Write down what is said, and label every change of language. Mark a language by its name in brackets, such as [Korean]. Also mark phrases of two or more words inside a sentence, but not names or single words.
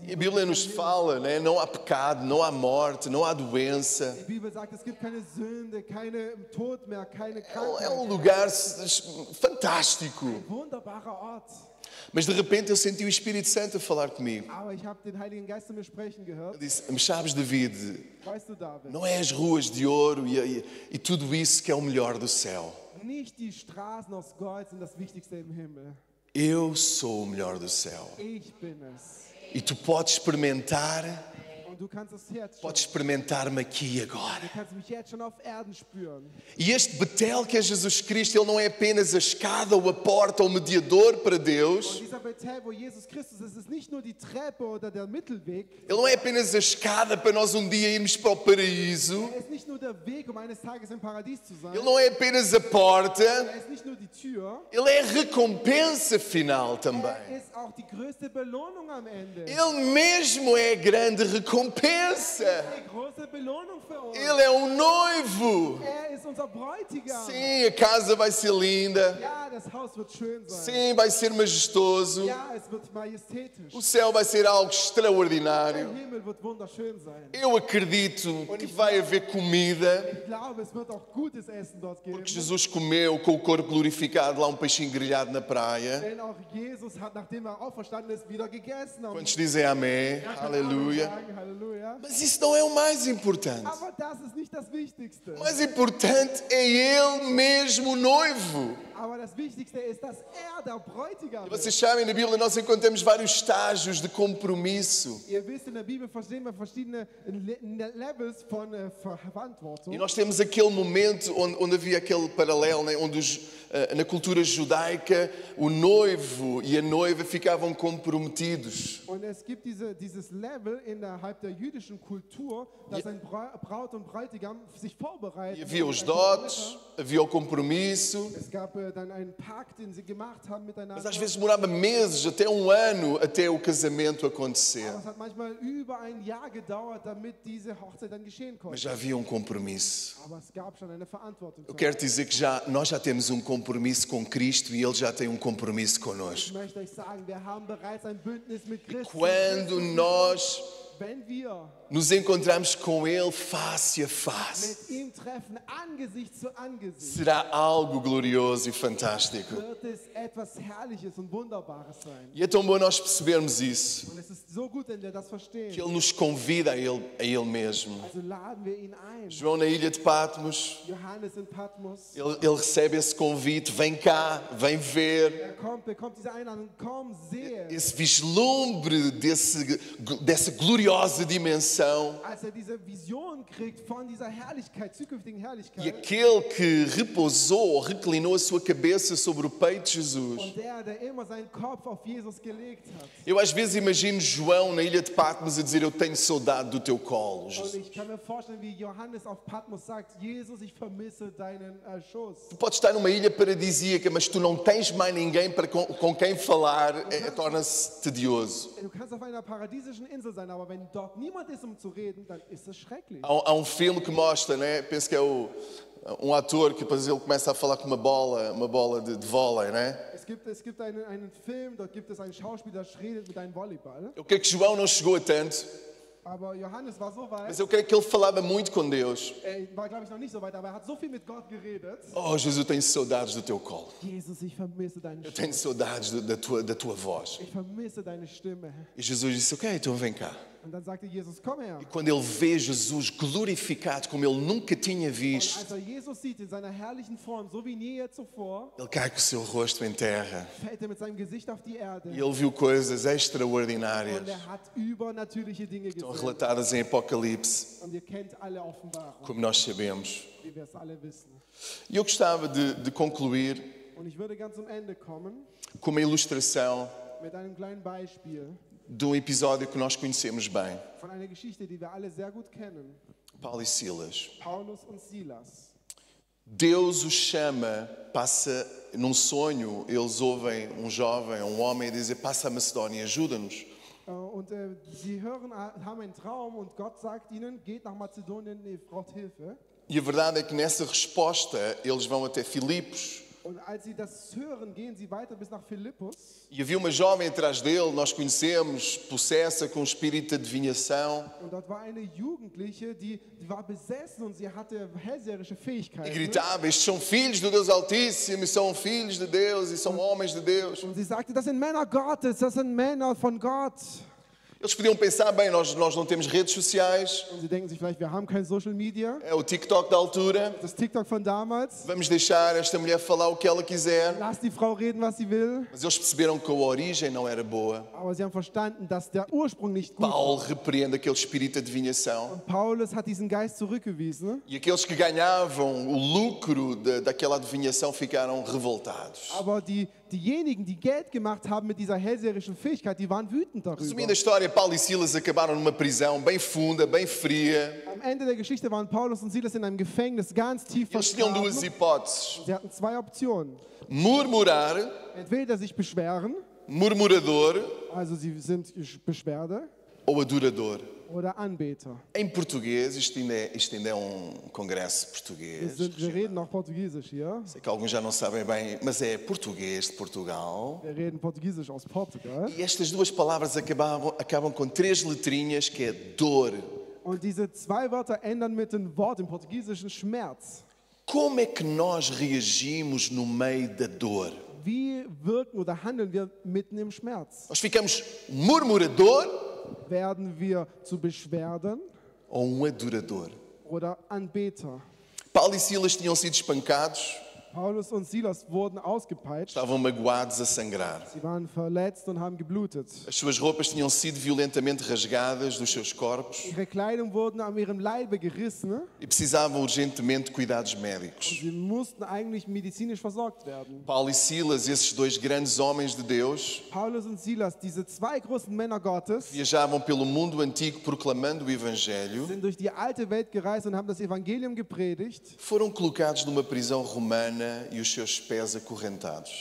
[Portuguese] E a Bíblia nos fala, né? Não há pecado, não há morte, não há doença. [German] die Bibel sagt, es gibt keine Sünde, keine Tod mehr, keine [Portuguese] É [German] Krankheit. [Portuguese] um lugar fantástico. [German] Wunderbarer Ort. [Portuguese] Mas de repente eu senti o Espírito Santo a falar comigo. [German] Aber ich habe den Heiligen Geist zu mir sprechen gehört. [Portuguese] Eu disse, mas sabes, David, [German] Weißt du, David, [Portuguese] não é as ruas de ouro e tudo isso que é o melhor do céu. [German] nicht die Straßen aus Gold sind das Wichtigste im Himmel. [Portuguese] Eu sou o melhor do céu. [German] Ich bin es. [Portuguese] E tu podes experimentar, [German] Und du kannst es jetzt schon. [Portuguese] podes experimentar-me aqui e agora. [German] Du kannst mich jetzt schon auf Erden spüren. [Portuguese] E este Betel que é Jesus Cristo, ele não é apenas a escada ou a porta ou o mediador para [German] Und [Portuguese] Deus. [German] dieser Bethel, wo Jesus Christus ist, ist nicht nur die Treppe oder der Mittelweg. [Portuguese] Ele não é apenas a escada para nós um dia irmos para o paraíso. [German] Er ist nicht nur der Weg, um eines Tages im Paradies zu sein. [Portuguese] Ele não é apenas a porta. [German] Er ist nicht nur die Tür. [Portuguese] Ele é a recompensa final também. [German] Er ist auch die größte Belohnung am Ende. [Portuguese] Ele mesmo é a grande recompensa. [German] Die große Belohnung für uns. [Portuguese] Ele é um noivo. [German] Er ist unser Bräutigam. [Portuguese] Sim, a casa vai ser linda. [German] Ja, das Haus wird schön sein. [Portuguese] Sim, vai ser majestoso. [German] Ja, es wird majestätisch. [Portuguese] O céu vai ser algo [German] Der [Portuguese] extraordinário. [German] Himmel wird wunderschön sein. [Portuguese] Eu acredito que vai haver comida, [German] Ich glaube, es wird auch gutes Essen dort geben. [Portuguese] porque Jesus comeu com o corpo glorificado lá um peixinho grelhado na praia. [German] Denn auch Jesus hat, nachdem er auferstanden ist, wieder gegessen. [Portuguese] Quantos dizem amém? Aleluia. [German] Halleluja. [Portuguese] Mas isso não é o mais importante. [German] Aber das ist nicht das Wichtigste. [Portuguese] O mais importante é Ele mesmo, o noivo. [German] Aber das Wichtigste ist, dass er der Bräutigam ist. [Portuguese] Vocês sabem, na Bíblia nós encontramos vários estágios de compromisso. [German] Ihr wisst, in der Bibel verstehen wir verschiedene Levels von Verantwortung. [Portuguese] E nós temos aquele momento onde havia aquele paralelo, né, onde na cultura judaica o noivo e a noiva ficavam comprometidos. [German] Und es gibt dieses Level innerhalb der jüdischen Kultur, dass ein Braut und Bräutigam sich vorbereiten. [Portuguese] E havia os dotes, havia o compromisso, [German] Es gab dann einen Pakt, den sie gemacht haben miteinander. [Portuguese] mas às vezes demorava meses, até um ano, até o casamento acontecer. [German] Aber es hat manchmal über ein Jahr gedauert, damit diese Hochzeit dann geschehen [Portuguese] Mas [German] konnte. [Portuguese] já havia um compromisso. [German] Aber es gab schon eine Verantwortung. [Portuguese] Eu quero dizer que nós já temos um compromisso com Cristo e Ele já tem um compromisso [German] Ich [Portuguese] conosco. [German] möchte euch sagen, wir haben bereits ein Bündnis mit Christus. [Portuguese] Quando nós [German] wenn wir [Portuguese] nos encontrarmos com Ele face a face, [German] mit ihm treffen, Angesicht zu Angesicht, [Portuguese] será algo glorioso e fantástico. [German] wird es etwas Herrliches und Wunderbares sein. [Portuguese] E é tão bom nós percebermos isso, [German] Und es ist so gut, wenn wir das verstehen. [Portuguese] que Ele nos convida a Ele mesmo. [German] Also laden wir ihn ein. [Portuguese] João na ilha de Patmos, [German] Johannes in Patmos. [Portuguese] ele recebe esse convite, vem cá, vem ver. [German] Er bekommt diese Einladung, komm, sehe. [Portuguese] Esse vislumbre dessa gloriosa dimensão. [German] Als diese Vision kriegt von dieser Herrlichkeit, zukünftigen [Portuguese] E [German] Herrlichkeit. [Portuguese] aquele que repousou ou reclinou a sua cabeça sobre o peito de Jesus. [German] Und der immer seinen Kopf auf Jesus gelegt hat. [Portuguese] Eu às vezes imagino João na ilha de Patmos a dizer: eu tenho saudade do teu colo, [German] Und [Portuguese] Jesus. [German] ich kann mir vorstellen, wie Johannes auf Patmos sagt, Jesus, ich vermisse deinen Schoß. [Portuguese] Tu podes estar numa ilha paradisíaca, mas tu não tens mais ninguém com quem falar, torna-se tedioso. [German] Du kannst auf einer paradiesischen Insel sein, aber wenn dort niemand ist, um zu reden, dann ist es schrecklich. [Portuguese] Há filme que mostra, né? Penso que é um ator que depois ele começa a falar com uma bola de vôlei, né? [German] Es gibt einen Film, dort gibt es einen Schauspieler, der redet mit einem Volleyball. [Portuguese] Eu creio que João não chegou a tanto, [German] Aber Johannes war so weit, [Portuguese] mas eu creio que ele falava muito com Deus. [German] er war glaube ich noch nicht so weit, aber er hat so viel mit Gott geredet. [Portuguese] Oh, Jesus, eu tenho saudades do teu colo. [German] Jesus, ich vermisse deine [Portuguese] Eu [German] Stimme. [Portuguese] tenho saudades da tua voz. [German] Ich vermisse deine Stimme. [Portuguese] E Jesus disse: ok, então vem cá. [German] Und dann sagte Jesus, komm her. [Portuguese] E quando ele vê Jesus glorificado como ele nunca tinha [German] Und [Portuguese] visto, [German] als Jesus sieht in seiner herrlichen Form, so wie nie zuvor, [Portuguese] ele cai com o seu rosto em terra. [German] fällt mit seinem Gesicht auf die Erde. [Portuguese] E ele viu coisas [German] Und [Portuguese] extraordinárias. [German] hat übernatürliche Dinge [Portuguese] Estão [German] gesehen. [Portuguese] relatadas em Apocalipse, [German] Und ihr kennt alle Offenbarung, [Portuguese] como nós sabemos. [German] wie wir es alle wissen. [Portuguese] E eu gostava de concluir [German] Und ich würde ganz zum Ende kommen [Portuguese] com uma ilustração [German] mit einem kleinen Beispiel [Portuguese] de um episódio que nós conhecemos bem. [German] von einer Geschichte, die wir alle sehr gut kennen. [Portuguese] Paulo e Silas. [German] Paulus und Silas. [Portuguese] Deus os chama, passa num sonho, eles ouvem um jovem, um homem dizer: passa a Macedónia, ajuda-nos. [German] Und sie haben einen Traum und Gott sagt ihnen, geht nach Mazedonien, ihr braucht Hilfe. [Portuguese] E a verdade é que nessa resposta eles vão até Filipos. [German] Und als sie das hören, gehen sie weiter bis nach Philippus. [Portuguese] E havia uma jovem atrás dele, nós conhecemos, possessa com um espírito de adivinhação. [German] Und dort war eine Jugendliche, die war besessen und sie hatte hellseherische [Portuguese] E [German] Fähigkeiten. [Portuguese] gritava: estes são filhos do Deus Altíssimo, e são filhos de Deus, e são homens de Deus. [German] Und sie sagte, das sind Männer Gottes, das sind Männer von Gott. [Portuguese] Eles podiam pensar: bem, nós não temos redes sociais, [German] Und sie denken sich vielleicht, wir haben kein [English] Social Media. [Portuguese] é o TikTok da altura, [German] Das TikTok von damals. [Portuguese] vamos deixar esta mulher falar o que ela quiser. [German] Lass die Frau reden, was sie will. [Portuguese] Mas eles perceberam que a origem não era boa. [German] Aber sie haben verstanden, dass der Ursprung nicht gut war. [Portuguese] Paulo repreende aquele espírito de adivinhação. [German] Paulus hat diesen Geist zurückgewiesen. [Portuguese] E aqueles que ganhavam o lucro daquela adivinhação ficaram revoltados. [German] Aber diejenigen, die Geld gemacht haben mit dieser hellseherischen Fähigkeit, die waren wütend darüber. [Portuguese] Resumindo a história, Paulo e Silas acabaram numa prisão bem funda, bem fria. [German] Am Ende der Geschichte waren Paulus und Silas in einem Gefängnis ganz tief [Portuguese] Eles tinham duas [German] vergraben. [Portuguese] hipóteses: [German] Sie hatten zwei Optionen. [Portuguese] murmurar, [German] Entweder sich beschweren, [Portuguese] murmurador [German] also sie sind Beschwerde, [Portuguese] ou adorador. [German] oder Anbeter. [Portuguese] Em português, isto ainda é um congresso português. [German] Wir reden noch Portugiesisch hier. [Portuguese] Sei que alguns já não sabem bem, mas é português de Portugal. [German] Wir reden Portugiesisch aus Portugal. [Portuguese] E estas duas palavras acabam com três letrinhas, que é dor. [German] Und diese zwei Wörter ändern mit dem Wort im Portugiesischen Schmerz. [Portuguese] Como é que nós reagimos no meio da dor? [German] Wie wirken oder handeln wir mitten im Schmerz? [Portuguese] Nós ficamos murmurador [German] Werden wir zu Beschwerden [Portuguese] ou adorador? [German] oder Anbeter? [Portuguese] Paulo e Silas tinham sido espancados, [German] Paulus und Silas wurden ausgepeitscht. [Portuguese] estavam magoados a sangrar. [German] Sie waren verletzt und haben geblutet. [Portuguese] As suas roupas tinham sido violentamente rasgadas dos seus corpos [German] Ihre Kleidung wurden an ihrem Leibe gerissen. [Portuguese] e precisavam urgentemente de cuidados médicos. [German] Sie mussten eigentlich medizinisch versorgt werden. [Portuguese] Paulo e Silas, esses dois grandes homens de Deus, [German] Paulus und Silas, diese zwei großen Männer Gottes, [Portuguese] viajavam pelo mundo antigo proclamando o Evangelho, [German] sind durch die alte Welt gereist und haben das Evangelium gepredigt [Portuguese] foram colocados numa prisão romana e os seus pés acorrentados.